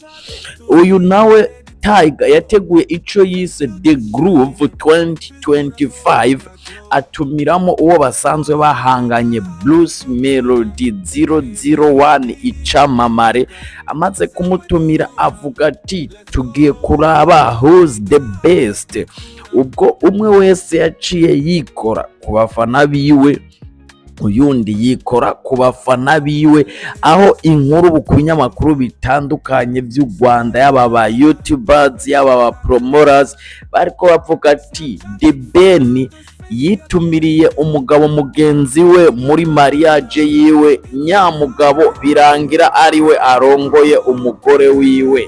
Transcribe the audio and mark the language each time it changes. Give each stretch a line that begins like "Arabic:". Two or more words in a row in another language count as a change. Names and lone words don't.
Rundi: Uyu nawe Tiger yateguye ico yise The Groove 2025, atumiramo uwo basanzwe bahanganye Bruce Melody 001 icamamare. Amaze kumutumira avuga ati tugiye kuraba
English: who's the best.
Rundi: Ubwo umwe wese yaciye yikora ku bafana biwe, uyundi yikora ku bafana biwe, aho inkuru ku binyamakuru bitandukanye by'u Rwanda, yaba ba YouTubers yaba ba promoters, bariko bavuga ati The Ben yitumiriye umugabo mugenzi we muri mariage yiwe, nyamugabo birangira ariwe arongoye umugore wiwe.